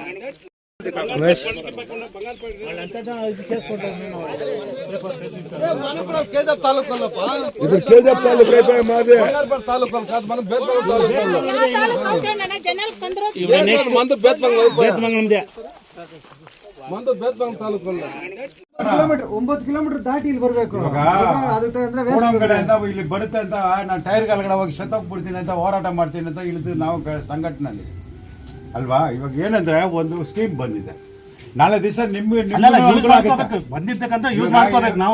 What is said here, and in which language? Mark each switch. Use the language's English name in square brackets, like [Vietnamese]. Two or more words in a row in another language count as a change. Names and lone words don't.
[Telugu] కేజీఎఫ్ తాలూకా ఇప్పుడు కేజీఎఫ్ తాలూకా అయిపోయి మాది తాలూకా కాదు, మనం మందు బేత్మంగం తాలೂకా [Kannada] 9 ಕಿಲೋಮೀಟರ್ ದಾಟಿ ಇಲ್ಲಿ ಬರಬೇಕು. ಇಲ್ಲಿ ಬರುತ್ತೆ ಅಂತ ನಾನು ಟೈರ್ ಕೆಳಗಡೆ ಹೋಗಿ ಸತ್ತೋಗ್ಬಿಡ್ತೀನಿ ಅಂತ ಹೋರಾಟ ಮಾಡ್ತೀನಿ ಅಂತ ಇಳಿದು ನಾವು ಸಂಘಟನೆಯಲ್ಲಿ ಅಲ್ವಾ. ಇವಾಗ ಏನಂದ್ರೆ ಒಂದು ಸ್ಕೀಮ್ ಬಂದಿದೆ, ನಾಳೆ ದಿವಸ ಬಂದಿರ್ತಕ್ಕಂಥ ಯೂಸ್ ಮಾಡ್ಕೋಬೇಕು. ನಾವು